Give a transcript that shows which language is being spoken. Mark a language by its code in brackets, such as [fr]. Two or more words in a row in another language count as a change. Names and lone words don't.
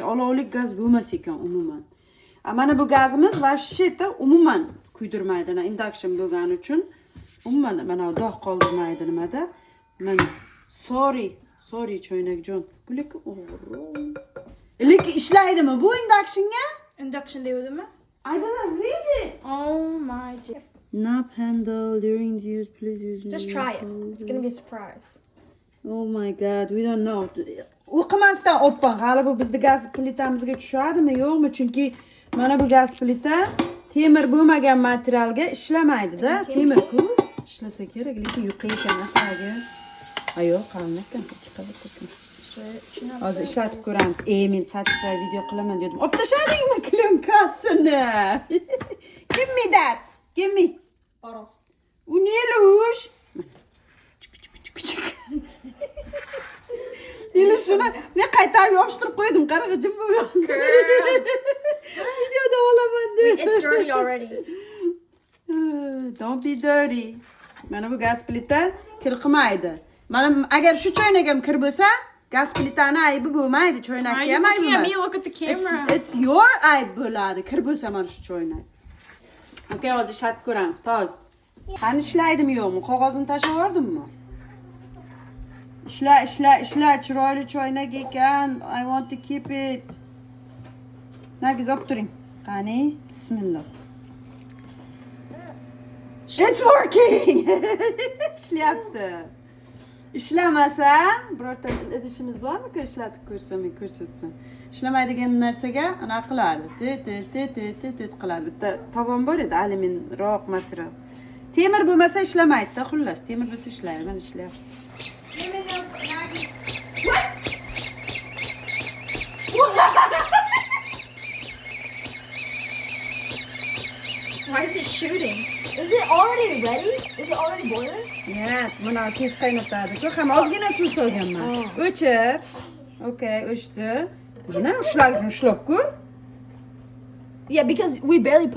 [uz] Olovlik gaz bo'lmas ekan umuman. Mana bu gazimiz vashsheta umuman kuydirmaydi, induction bo'lgani uchun umuman mana dog' qoldirmaydi nimada. Mana sorry cho'ynakjon. Bu lekin o'g'ri. Lekin ishlaydimi bu inductionga? Induction devdimi? [en] I don't read it. Oh my god. Knob handle during the use, please use. Just try it. It's gonna be a surprise. Oh my god, we don't know. [uz] O'qimasdan o'ppan. Hali bu bizning gaz plitamizga tushadimi, yo'qmi? Chunki mana bu gaz plita temir bo'lmagan materialga ishlamaydi-da. Temir-ku ishlasa kerak, lekin yuqa ekan aslida. Ayo, qalin ekan, hozir ishlatib ko'ramiz. Men satisfy video qilaman dedim. Olib tashladingmi klyonkasini? [en] Give me that. Give me. Bottles. [uz] U nelush? Shuni men qaytarib yopishtirib qo'ydim. Qara jim bo'lgan. Videoda olaman deb. [en] It's dirty already. Don't be dirty. [uz] Mana bu gaz plita kir qilmaydi. Mana agar shu cho'ynagim kir bo'lsa, gaz plitani aybi bo'lmaydi, cho'ynakka ham aybi emas. [en] Look at the camera. It's your [uz] ayb bo'ladi, kir bo'lsa mana shu cho'ynak. Okay, hozir ishlatib ko'ramiz. Pause. Qani ishlaydimi yo'qmi? Qog'ozini tashlab yubordimmi? Ishla, chiroyli cho'ynak ekan. [en] I want to keep it. [uz] Nargiz olib turing. Qani, bismillah. [en] It's working. [uz] Ishlayapti. Ishlamasa, birorta idishimiz bormi? Ishlatib ko'rsam, ko'rsatsam. Ishlamaydigan narsaga ana qiladi. Tet qiladi. Bitta tovon bor edi, alyuminroq material. Temir bo'lmasa ishlamaydi-da, xullas. Temir bo'lsa ishlaydi, mana ishlayapti. [en] Why is it shooting? Is it already ready? Is it already boiling? Yeah, [uz] buni tez qaynatadi. Shu ham ozgina suv solganman. O'chir. Okay, o'chdi. Buni ushlab ko'r. [en] Yeah, because we barely put